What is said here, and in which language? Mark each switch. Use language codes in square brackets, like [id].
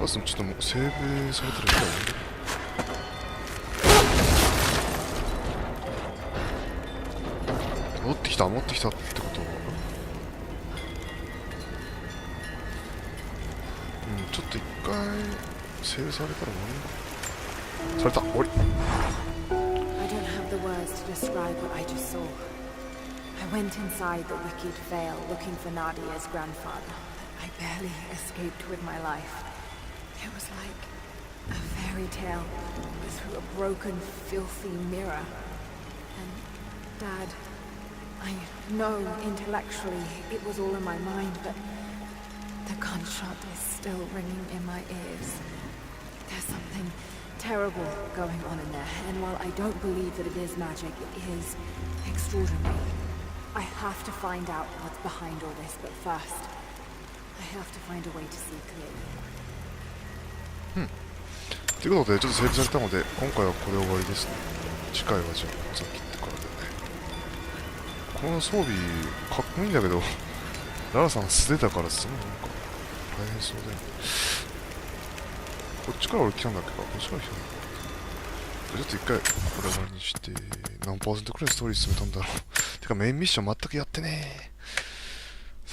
[ja] まずちょっともうセーブされてるみたいなんで。持ってきたってことは、ちょっと一回セーブされたら終わりだ。された、終わり。 [en] I don't have the words to describe what I just saw. I went inside the wicked vale looking for Nadia's grandfather. I barely escaped with my life. It was like a fairy tale through a broken, filthy mirror. And Dad, I know intellectually it was all in my mind, but the gunshot is still ringing in my ears. There's something terrible going on in there, and while I don't believe that it is magic, it is extraordinary. I have to find out what's behind all this, but first, I have to find a way to see clearly. [ja] ということでちょっとセーブされたので今回はこれで終わりですね。次回はじゃあさっき言ってからでね。この装備かっこいいんだけどララさん素手だからすごいなんか大変そうだよね。こっちから俺来たんだっけか、こっちから来たんだっけか。ちょっと一回これ終わりにして何パーセントくらいストーリー進めたんだろうてかメインミッション全くやってねー。